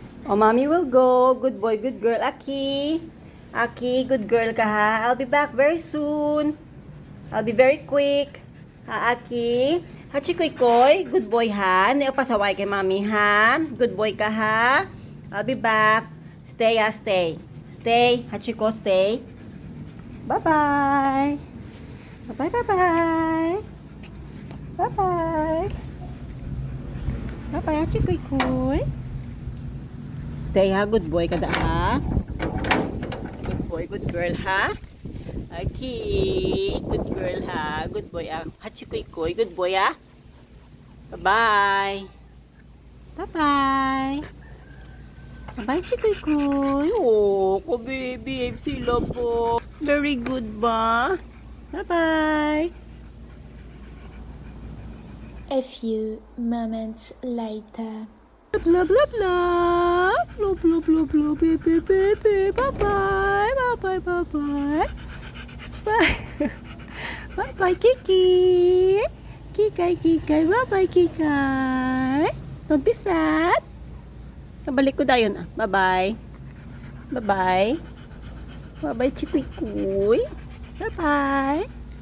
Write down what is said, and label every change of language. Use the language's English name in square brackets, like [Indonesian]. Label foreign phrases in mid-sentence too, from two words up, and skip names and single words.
[English] Oh, mommy will go. Good boy, good girl. Aki. Aki, good girl ka ha. I'll be back very soon. I'll be very quick. Ha, Aki? [Filipino] Hachikoy-koy, [English] good boy [Filipino] ha. Hindi ka pasaway kay mami ha. [English] Good boy ka ha. I'll be back. Stay ha, stay. Stay. Hachiko, stay. Bye-bye. Bye-bye, bye-bye. Bye-bye. Bye-bye, Hachikoy-koy. Stay ha, good boy ka da ha. Good boy, good girl ha. Okay, good girl ha. Good boy ah. Hachikoy-koy, good boy ah. Bye-bye. Bye-bye. Bye-bye, [Filipino] Chikoy-koy. Oh, ko baby, sila po. [English] Very good ba? Bye-bye. A few moments later. Blah, blah, blah. Blah, blah, blah, blah. Baby, baby. Bye-bye. Bye-bye, bye-bye. Bye. Bye-bye, Kiki. Kikay, Kikay. Bye-bye, Kikay. Don't be sad. [Cebuano] Nabalik ko dayon ah. Bye-bye. [English] Bye-bye. Bye-bye, Chikoy-koy. Bye-bye.